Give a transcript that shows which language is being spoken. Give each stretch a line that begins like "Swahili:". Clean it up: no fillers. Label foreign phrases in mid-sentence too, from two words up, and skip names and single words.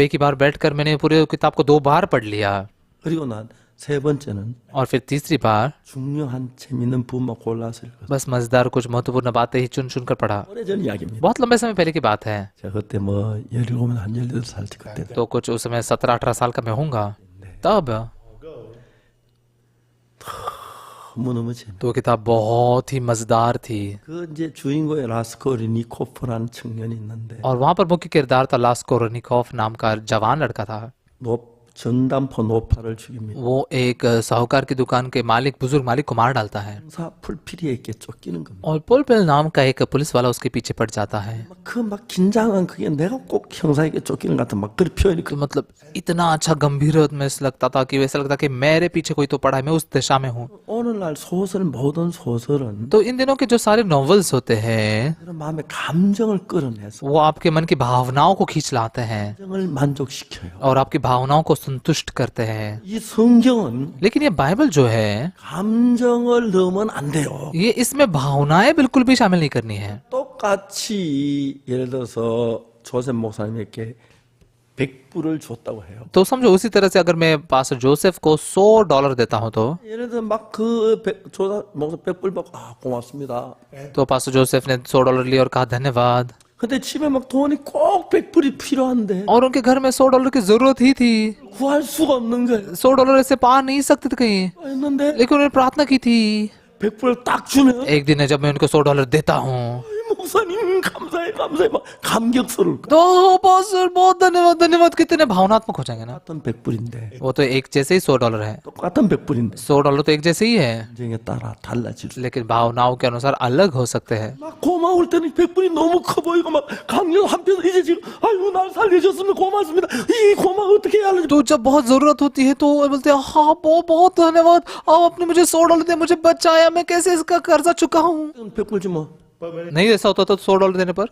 Hindi: तो एक ही बार बैठकर मैंने पूरे किताब को 2 बार पढ़ लिया
Korean: 그리고 난 세 번째는
Hindi: और फिर तीसरी बार
Korean: 중요한 재밌는 부분만 골라서 읽었어요.
Hindi: बस मजेदार कुछ महत्वपूर्ण बातें ही चुन चुन कर पढ़ा।
Korean: 오래전 이야기입니다.
Hindi: बहुत लंबे समय पहले की बात है,
Korean: 제가 그때 뭐 17, 한 18살 그때
Hindi: तो कुछ उस समय 17-18 साल का मैं होऊंगा तब।
Korean: 너무너무 재밌어요.
Hindi: तो किताब बहुत ही मजेदार थी
Korean: 그 이제 주인공의 라스코리니코프라는 청년이 있는데
Hindi: और वहां पर मुख्य किरदार था लास्कोरनिकोफ नाम का जवान लड़का था।
Korean: 전담포 노파를 죽입니다.
Hindi: वो एक साहूकार की दुकान के मालिक, बुजुर्ग मालिक को मार डालता है
Korean: 형사 풀피리에게 쫓기는 겁니다.
Hindi: और पुलपिल नाम का एक पुलिस वाला उसके पीछे पड़ जाता है।
Korean: 막 긴장한 그게 내가 꼭 형사에게 쫓기는 것 같은 막 그런 표현이
Hindi: तो मतलब इतना अच्छा गंभीर में लगता था कि वैसा लगता कि मेरे पीछे कोई तो पड़ा है, मैं उस दिशा में हूँ।
Korean: 오늘날 소설 모든 소설은
Hindi: तो इन दिनों के जो सारे नॉवेल्स होते हैं
Korean: 여러분 마음의 감정을 끌어내서
Hindi: वो आपके मन की भावनाओं को खींच लाते हैं
Korean: 감정을 만족시켜요.
Hindi: और आपकी भावनाओं को संतुष्ट करते हैं।
Korean: 이 성경은
Hindi: लेकिन ये बाइबल जो है
Korean: 감정을 넣으면 안 돼요.
Hindi: ये इसमें भावनाएं बिल्कुल भी शामिल नहीं करनी है।
Korean: 똑같이 예를 들어서 조셉 목사님에게 100불을 줬다고 해요.
Hindi: तो समझो उसी तरह से अगर मैं पास्टर जोसेफ को $100 देता हूं तो
Korean: 예를 들어 막그 조셉 목사 100불 받고 고맙습니다.
Hindi: तो पास्टर जोसेफ ने $100 लिए और कहा धन्यवाद,
Korean: 근데 집에 막 돈이 꼭 100불이 필요한데
Hindi: और उनके घर में $100 की जरूरत ही थी।
Korean: 구할 수가 없는 거예요.
Hindi: $100 ऐसे पा नहीं सकते थे कहीं,
Korean: 했는데
Hindi: लेकिन उन्होंने प्रार्थना की थी
Korean: 100불을 딱 주면
Hindi: एक दिन है जब मैं उनको $100 देता हूँ
Korean: 목사님 감사해 감사해 막 감격스러울 거야.
Hindi: तो बॉस बहुत धन्यवाद धन्यवाद कितने भावनात्मक हो जाएंगे ना।
Korean: 똑같은 100불인데
Hindi: वो तो एक जैसे ही $100 है,
Korean: 똑같은 100불인데
Hindi: $100 तो एक जैसे ही है,
Korean: 감정에 따라 달라질 수.
Hindi: लेकिन भावनाओं के अनुसार अलग हो सकते हैं।
Korean: 막 고마울 때는 100불이 너무 커 보이고 막 강력 한편 이제 지금 아이고 날 살려줬으면 고맙습니다. 이 고마워 어떻게 해야 하는지.
Hindi: तो जब बहुत जरूरत होती है तो वो बोलते हैं हाँ बहुत बहुत धन्यवाद, आप आपने मुझे $100 दिए, मुझे बचाया, मैं कैसे इसका कर्जा चुका हूँ।
Korean: 100불 주면
Hindi: नहीं ऐसा होता तो $100 देने पर